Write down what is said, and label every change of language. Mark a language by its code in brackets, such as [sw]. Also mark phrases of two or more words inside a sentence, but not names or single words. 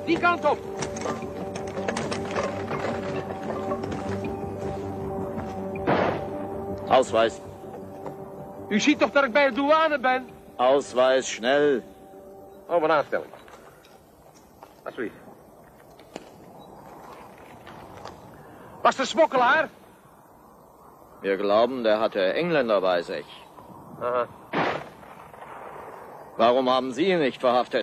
[nl] kant op. [de] Ausweis. [nl] U ziet toch dat ik bij de douane ben? [de] Ausweis, schnell. [nl] Oh, mijn aanstelling. Alsjeblieft. Was de smokkelaar? [de] Wir glauben, der hatte Engländer bei sich. Aha. Warum haben Sie ihn nicht verhaftet?